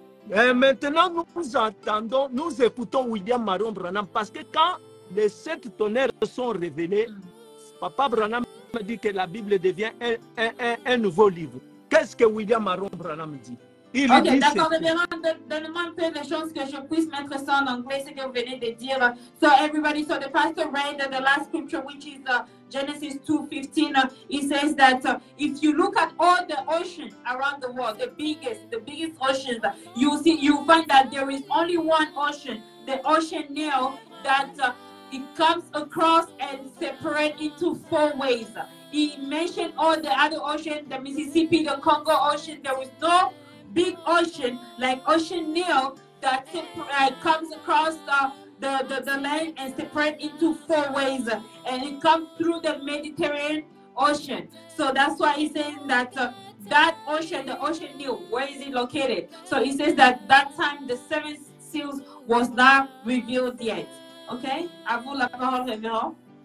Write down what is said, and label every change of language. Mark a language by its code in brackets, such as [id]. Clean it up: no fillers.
[fr] Et maintenant, nous écoutons William Marion Branham parce que quand les 7 tonnerres sont révélés, Papa Branham me dit que la Bible devient un nouveau livre. Qu'est-ce que William Marion Branham dit? Ok, d'accord, donne-moi un peu les choses que je puisse mettre ça en anglais, ce que vous venez de dire. [en] So everybody, so the pastor read the last scripture, which is Genesis 2:15. It says that if you look at all the oceans around the world, the biggest oceans, you find that there is only one ocean, the ocean Nile, that it comes across and separates into 4 ways. He mentioned all the other oceans, the Mississippi, the Congo Ocean. There is no big ocean like Ocean Nile that comes across the land and separate into 4 ways, and it comes through the Mediterranean Ocean. So that's why he's saying that that ocean, the Ocean Nile, where is it located? So he says that time the 7 seals was not revealed yet. [fr] Okay, à vous la parole, révérend.